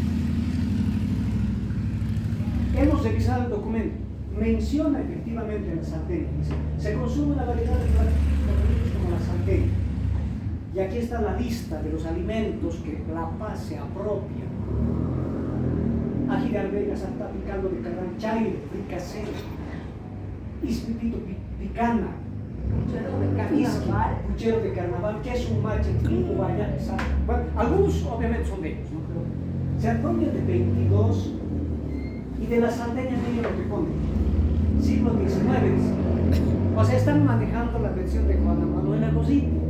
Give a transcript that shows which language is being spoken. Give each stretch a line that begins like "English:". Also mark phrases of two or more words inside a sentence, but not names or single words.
Spanish: Hemos revisado el documento. Menciona efectivamente la salteña. Dice, se consume una variedad de alimentos como la salteña. Y aquí está la lista de los alimentos que La Paz se apropia. Ají de arveja, santa, caldo de carrán, chaire, fricasé, ispipito, picana, puchero de carnaval, queso, mache, trigo, vaya, bueno, algunos obviamente son de ellos, ¿no? Pero se apropian de 22 y de la salteña medio lo que ponen, siglo XIX, o sea, están manejando la versión de Juana Manuela Rosita.